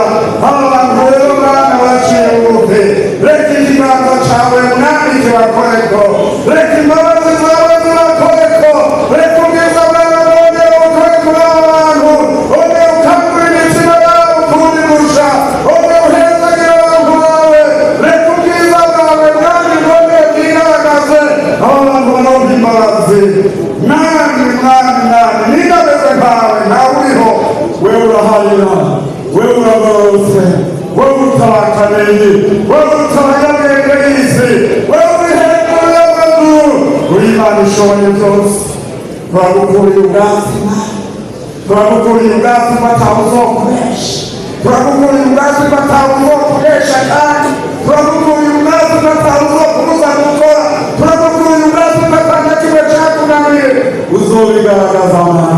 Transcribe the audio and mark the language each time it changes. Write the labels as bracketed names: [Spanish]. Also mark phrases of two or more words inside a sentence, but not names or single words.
[Rundi] Abantu rero bana baciye bugufi, reka ikiganza cawe mwami kibakoreko, reka imbabazi zawe zibakoreko, reka ubwiza bwawe bwongere bukore kuri aba bantu, wongere ukangure imitima yabo ukundi gusha, wongere uhezagire abantu bawe, reka ubwiza bwawe mwami bwongere bwigaragaze, abo bantu baronke imbabazi. Mwami, mwami, mwami, nindameze nkawe ntawe uriho, wewe urahayira, wewe uragororotse, wewe utabakaneye, wewe utabanyabwenge y'isi, wewe uri hejuru y'amaguru, uri Imana ishoboye byose. Turagukuriye ubwatsi, turagukuriye ubwatsi ko atawe uzokoresha, turagukuriye ubwatsi ko atawe uzokoresha kandi turagukuriye ubwatsi ko atawe uzokubuza gukora, turagukuriye ubwatsi ko atanga kimwe cyakunaniye uzobigaragaza Mana.